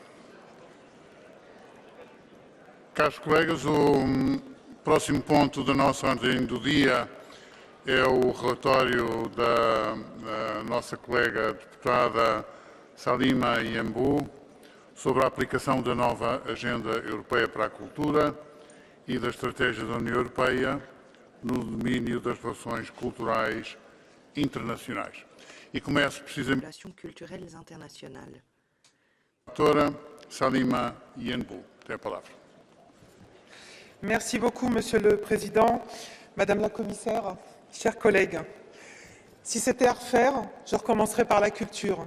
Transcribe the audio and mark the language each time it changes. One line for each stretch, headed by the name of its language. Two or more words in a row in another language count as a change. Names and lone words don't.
Portuguese: Caros colegas, o próximo ponto da nossa ordem do dia é o relatório da nossa colega deputada Salima Iambu sobre a aplicação da nova Agenda Europeia para a Cultura e da Estratégia da União Europeia no domínio das relações culturais internacionais. E começo precisamente
French: relations culturelles internationales.
Portuguese: Doutora Salima Iambu, tem a palavra.
French: Merci beaucoup, Monsieur le Président, Madame la Commissaire, chers collègues. Si c'était à refaire, je recommencerai par la culture.